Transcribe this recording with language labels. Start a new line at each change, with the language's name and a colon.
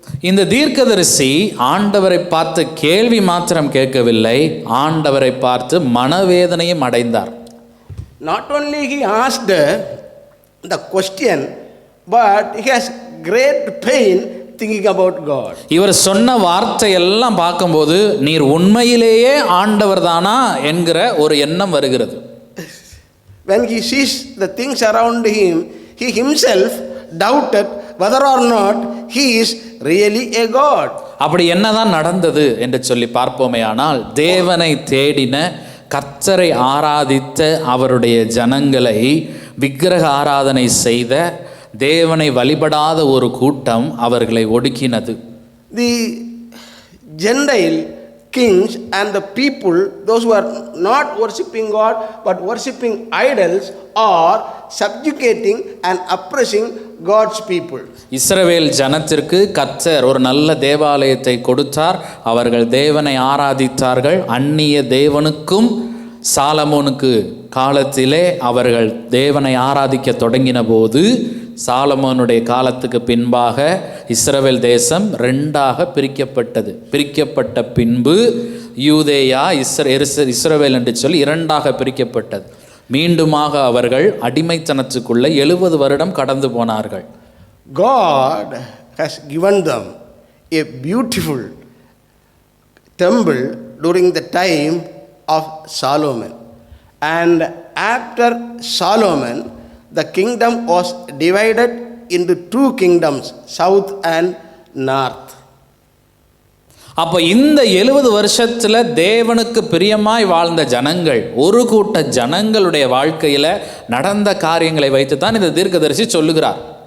Tamil: இந்த தீர்க்கதரிசி ஆண்டவரை பார்த்து கேள்வி மாத்திரம் கேட்கவில்லை, ஆண்டவரை பார்த்து மனவேதனையும் அடைந்தார்.
English: Not only he asked the question, but he has great pain thinking about God.
Tamil: இவர் சொன்ன வார்த்தை எல்லாம் பார்க்கும்போது நீர் உண்மையிலேயே ஆண்டவர் தானா என்கிற ஒரு எண்ணம் வருகிறது.
English: When he sees the things around him, he himself doubted whether or not he is really a God.
Tamil: அப்படி என்னதான் நடந்தது என்று சொல்லி பார்ப்போமேயானால், தேவனை தேடின கர்த்தரை ஆராதித்த அவருடைய ஜனங்களை விக்கிரக ஆராதனை செய்த தேவனை வழிபடாத ஒரு கூட்டம் அவர்களை ஒடுக்கினது.
English: The Gentile kings and the people, those who are not worshipping God but worshipping idols, are subjugating and oppressing God's people.
Tamil: இஸ்ரவேல் ஜனத்திற்கு கர்த்தர் ஒரு நல்ல தேவாலயத்தை கொடுத்தார். அவர்கள் தேவனை ஆராதித்தார்கள். அந்நிய தேவனுக்கும் சாலமோனுக்கு காலத்திலே அவர்கள் தேவனை ஆராதிக்க தொடங்கின போது, சாலமோனுடைய காலத்துக்கு பின்பாக இஸ்ரவேல் தேசம் ரெண்டாக பிரிக்கப்பட்டது. பிரிக்கப்பட்ட பின்பு யூதேயா இஸ்ரவேல் என்று சொல்லி இரண்டாக பிரிக்கப்பட்டது. மீண்டுமாக அவர்கள் அடிமைத்தனத்துக்குள்ள 70 வருடம் கடந்து போனார்கள்.
English: God has given them a beautiful temple during the time of Solomon, and after Solomon the kingdom was divided into 2 kingdoms, south and north.
Tamil: அப்போ இந்த 70 வருஷத்துல தேவனுக்கு பிரியமாய் வாழ்ந்த ஜனங்கள், ஒரு கூட்ட ஜனங்களுடைய வாழ்க்கையில நடந்த காரியங்களை வைத்து தான் இந்த தீர்க்கதரிசி சொல்லுகிறார்.